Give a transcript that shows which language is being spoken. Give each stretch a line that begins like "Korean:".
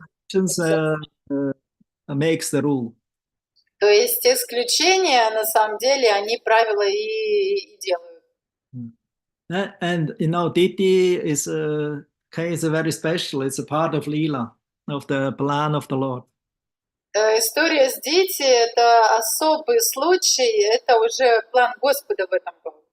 English: Exceptions makes the rule.
Russian: То есть исключения, на самом деле, они правила и делают.
English: And you know, Diti is a case very special. It's a part of Leela, of the plan of the Lord.
Russian: История с Дити – это особый случай, это уже план Господа в этом был.